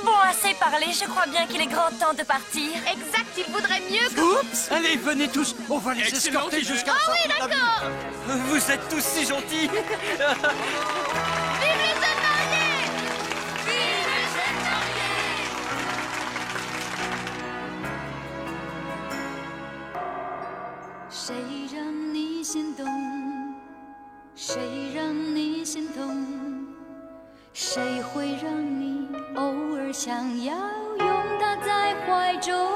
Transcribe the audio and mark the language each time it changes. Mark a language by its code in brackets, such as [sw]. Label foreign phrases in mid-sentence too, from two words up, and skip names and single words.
[fr] Bon, assez parlé. Je crois bien qu'il est grand temps de partir. Exact, il vaudrait mieux que... Oups! Allez, venez tous. On va les escorter jusqu'à la Oh oui, sortie de la d'accord. Vous êtes tous si gentils. Vive les jeunes mariés! Vive les jeunes mariés! [zh] 谁让你心动？谁让你心痛？谁会让你偶尔想要拥他在怀中？